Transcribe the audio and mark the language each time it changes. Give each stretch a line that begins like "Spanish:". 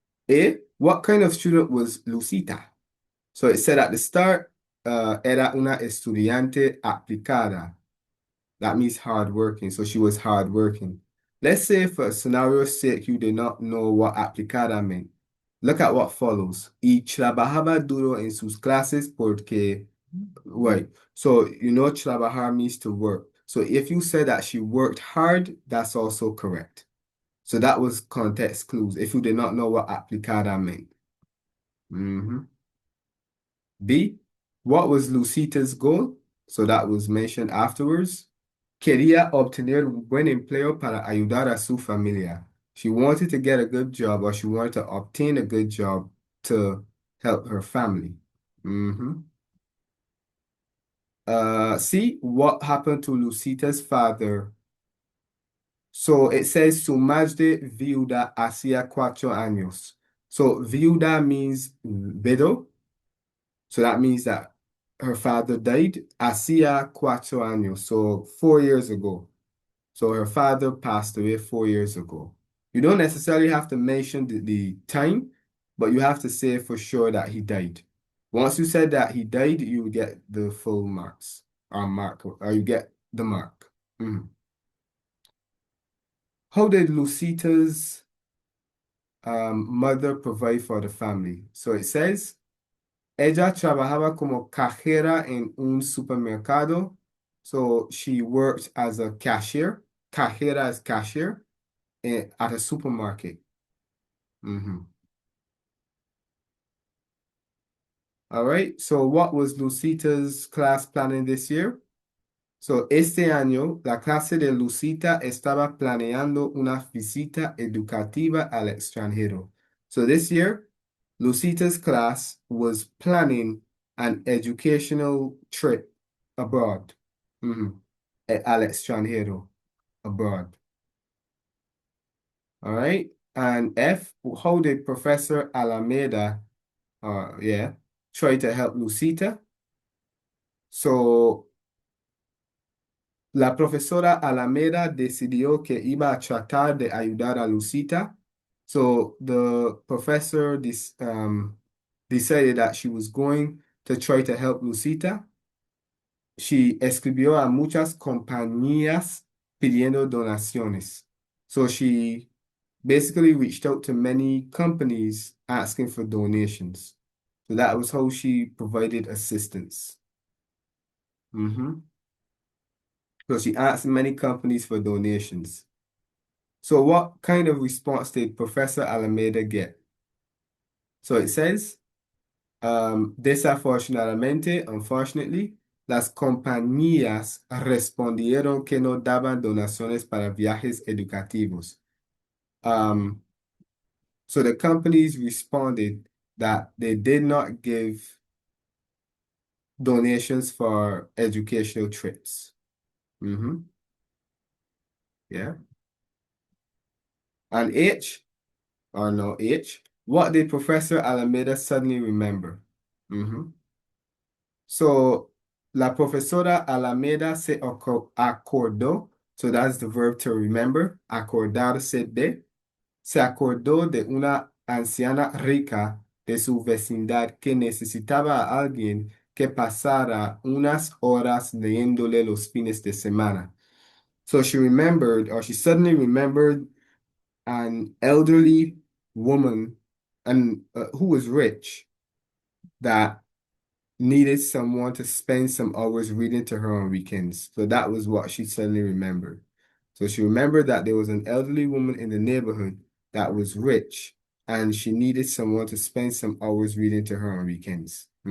English: A, what kind of student was Lucita? So it said at the start,
Spanish: era una estudiante aplicada.
English: That means hardworking. So she was hardworking. Let's say for scenario's sake, you did not know what aplicada meant. Look at what follows.
Spanish: Y trabajaba duro en sus clases porque,
English: right. So, trabajar means to work. So if you said that she worked hard, that's also correct. So that was context clues if you did not know what aplicada meant. Mm-hmm. B, what was Lucita's goal? So that was mentioned afterwards.
Spanish: Quería obtener un buen empleo para ayudar a su familia.
English: She wanted to get a good job, or she wanted to obtain a good job to help her family. Mm-hmm. C, what happened to Lucita's father? So it says
Spanish: su madre viuda hacía 4 años.
English: So viuda means widow. So that means that her father died
Spanish: hacía 4 años,
English: so 4 years ago. So her father passed away 4 years ago. You don't necessarily have to mention the time, but you have to say for sure that he died. Once you said that he died, you get the full marks, or you get the mark. Mhm. How did Lucita's mother provide for the family? So it says,
Spanish: ella trabajaba como cajera en un supermercado.
English: So she worked as a cashier. Cajera is cashier at a supermarket. Mhm. All right. So what was Lucita's class planning this year? So
Spanish: este año, la clase de Lucita estaba planeando una visita educativa al extranjero.
English: So this year, Lucita's class was planning an educational trip abroad. Mhm.
Spanish: Al extranjero, abroad.
English: All right. And F, how did Professor Alameda, try to help Lucita? So
Spanish: la profesora Alameda decidió que iba a tratar de ayudar a Lucita.
English: So the professor decided that she was going to try to help Lucita. She
Spanish: escribió a muchas compañías pidiendo donaciones.
English: So she basically reached out to many companies asking for donations. So that was how she provided assistance. Mm-hmm. So she asked many companies for donations. So what kind of response did Professor Alameda get? So it says,
Spanish: desafortunadamente,
English: unfortunately,
Spanish: las compañías respondieron que no daban donaciones para viajes educativos.
English: Um, so the companies responded that they did not give donations for educational trips. Mm-hmm. Yeah. And H, or no H, what did Professor Alameda suddenly remember? Mm-hmm. So,
Spanish: la profesora Alameda se acordó,
English: so that's the verb to remember,
Spanish: acordarse de, se acordó de una anciana rica de su vecindad que necesitaba a alguien que pasara unas horas leyéndole los fines de semana.
English: So she remembered, or she suddenly remembered an elderly woman and who was rich that needed someone to spend some hours reading to her on weekends. So that was what she suddenly remembered. So she remembered that there was an elderly woman in the neighborhood that was rich and she needed someone to spend some hours reading to her on weekends.